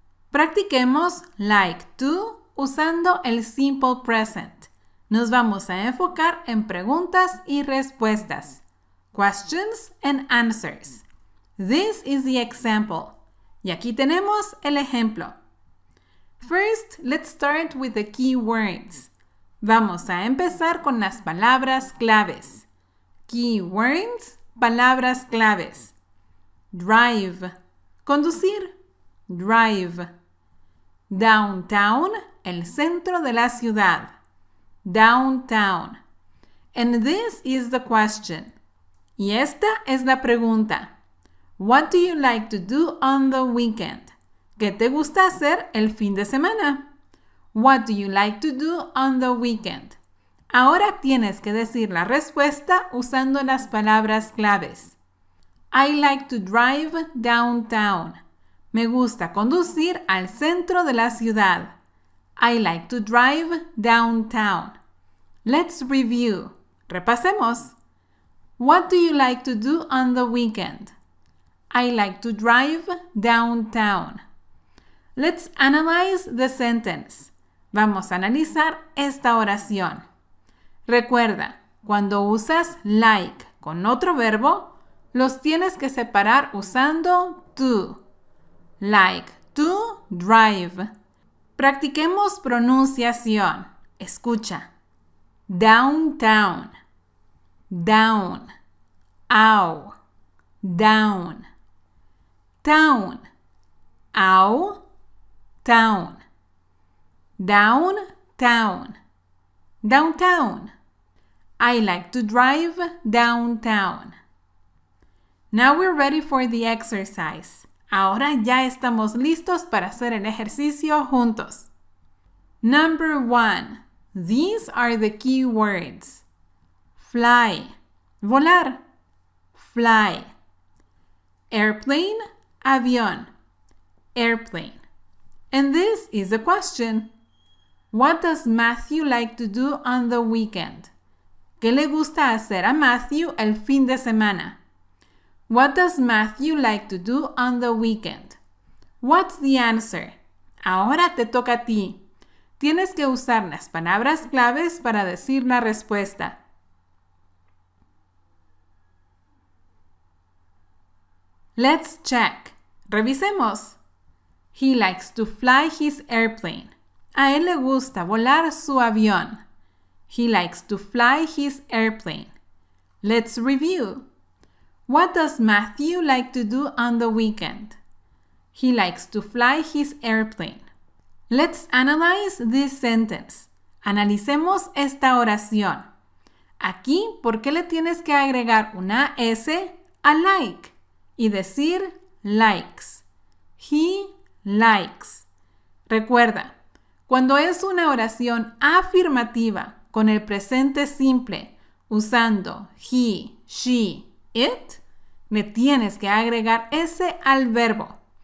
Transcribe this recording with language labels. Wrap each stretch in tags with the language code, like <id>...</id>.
<es>Practiquemos like to usando el simple present. Nos vamos a enfocar en preguntas y respuestas.</es> <en>Questions and answers. This is the example.</en> <es>Y aquí tenemos el ejemplo.</es> <en>First, let's start with the key words.</en> <es>Vamos a empezar con las palabras claves.</es> <en>Key words,</en> <es>palabras claves.</es> <en>Drive,</en> <es>conducir.</es> <en>Drive. Downtown,</en> <es>el centro de la ciudad.</es> <en>Downtown. And this is the question.</en> <es>Y esta es la pregunta.</es> <en>What do you like to do on the weekend?</en> <es>¿Qué te gusta hacer el fin de semana?</es> <en>What do you like to do on the weekend?</en> <es>Ahora tienes que decir la respuesta usando las palabras claves.</es> <en>I like to drive downtown.</en> <es>Me gusta conducir al centro de la ciudad.</es> <en>I like to drive downtown. Let's review.</en> <es>Repasemos.</es> <en>What do you like to do on the weekend? I like to drive downtown. Let's analyze the sentence.</en> <es>Vamos a analizar esta oración. Recuerda, cuando usas like con otro verbo, los tienes que separar usando to.</es> <en>Like to drive.</en> <es>Practiquemos pronunciación. Escucha.</es> <en>Downtown. Down. Ow. Down. Town. Ow. Town. Downtown. Downtown. I like to drive downtown. Now we're ready for the exercise.</en> <es>Ahora ya estamos listos para hacer el ejercicio juntos.</es> <en>Number 1. These are the key words. Fly.</en> <es>Volar.</es> <en>Fly. Airplane.</en> <es>Avión.</es> <en>Airplane. And this is the question. What does Matthew like to do on the weekend?</en> <es>¿Qué le gusta hacer a Matthew el fin de semana?</es> <en>What does Matthew like to do on the weekend? What's the answer?</en> <es>Ahora te toca a ti. Tienes que usar las palabras claves para decir la respuesta.</es> <en>Let's check.</en> <es>Revisemos.</es> <en>He likes to fly his airplane.</en> <es>A él le gusta volar su avión.</es> <en>He likes to fly his airplane. Let's review. What does Matthew like to do on the weekend? He likes to fly his airplane. Let's analyze this sentence.</en> <es>Analicemos esta oración. Aquí, ¿por qué le tienes que agregar una S a like y decir likes?</es> <en>He likes.</en> <es>Recuerda, cuando es una oración afirmativa con el presente simple usando he, she, it, le tienes que agregar S al verbo.</es>